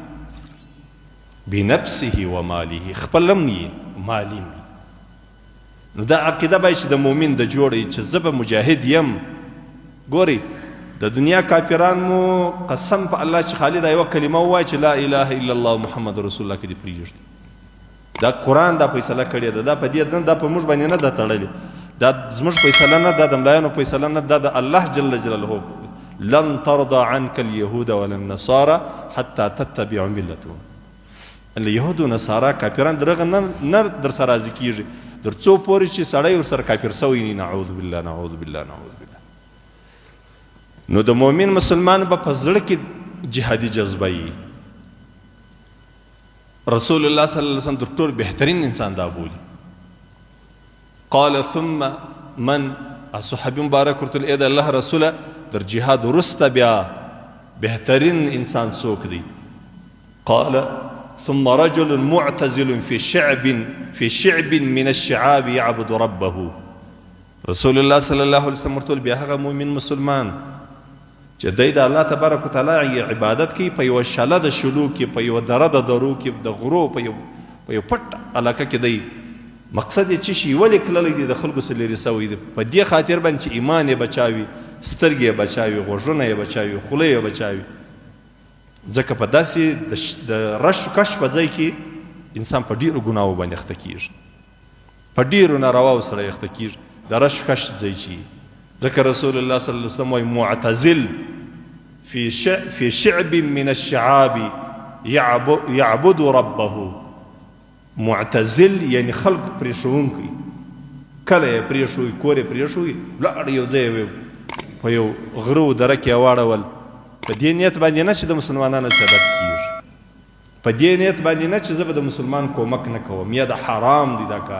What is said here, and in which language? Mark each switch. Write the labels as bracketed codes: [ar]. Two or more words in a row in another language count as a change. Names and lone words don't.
[ar] بنفسه وماله [ps] خپل هم وي مال هم وي نو دا عقیده باید چې د مؤمن د جوړی چې زه به مجاهد یم ګورئ د دنیا کافران مو قسم په الله چې خالد یوه کلمه ووایي چې [ar] لا اله الا الله محمد رسول الله [ps] کې دې پرېږدي دا قرآن دا فیصله کړې ده دا په دې دا په موږ باندې نه ده تړلې دا زموږ فیصله نه ده د ملایانو فیصله نه ده د الله جل جلاله [ar] لن ترضى عنك اليهود ولا النصارى حتى تتبع ملتهم [ps] اليهود و نصارا کافران درغه نه در سره راضي کیږي در څو پورې چې سړی ورسره کافر سوی نه [ar] نعوذ بالله نعوذ بالله [ps] نعوذ بالله نو د مؤمن مسلمان به په زړه کې جهادي جذبه وي رسول الله [ar] صلی الله علیه وسلم [ps] در ټول بهترین انسان دا بولي [ar] قال ثم [ps] من صحابي مبارک ورته ای د الله رسوله در جهاد وروسته بیا بهترین انسان څوک دی [ar] قال ثم رجل معتزل في شعب من الشعاب يعبد ربه رسول الله صلی الله علیه وسلم ورته [ps] بیا هغه مؤمن مسلمان چې دی د الله تبارک وتعالی عبادت کوي په یوه شله د شلو کې په یوه دره د درو کې د غرو په یو پټ علاقه کې دی مقصد یې څه شي ولې کللی دی د خلکو څخه لرې سوی دی په دې خاطر باندې چې ایمان یې بچاوي سترګې یې بچاوي غوږونه یې بچاوي خوله یې بچاوي ځکه په داسې د رش کش په ځای کې انسان په ډېرو ګناهو باندې اخته کېږي، په ډېرو نارواو سره اخته کېږي د رش کش ځای چې ځکه رسول الله [ar] صلی الله علیه وسلم [ps] وایي [ar] معتزل في شعب من الشعاب يعبد ربه. [ps] معتزل یعنی خلق پرېښوونکی، کله یې پرېښوي، کور یې پرېښوي، لاړ یو ځای په یو غره و دره کې یې واړول، په دې نیت باندې نه چې د مسلمانانو سبب کېږي، په دې نیت باندې نه چې زه به د مسلمان کومک نه کوم یا د حرام دی دا کار.